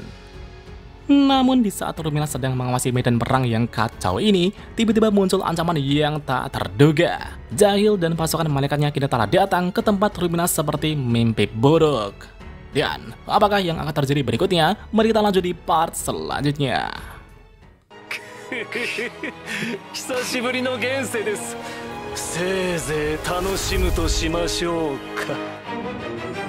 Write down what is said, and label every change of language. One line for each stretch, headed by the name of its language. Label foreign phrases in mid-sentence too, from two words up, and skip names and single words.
Indonesian: Namun di saat Ruminas sedang mengawasi medan perang yang kacau ini, tiba-tiba muncul ancaman yang tak terduga. Jahil dan pasukan malaikatnya kini telah datang ke tempat Ruminas seperti mimpi buruk. Dan apakah yang akan terjadi berikutnya? Mari kita lanjut di part selanjutnya.
Japanese: 久しぶりの現世です。せいぜい楽しむとしましょうか。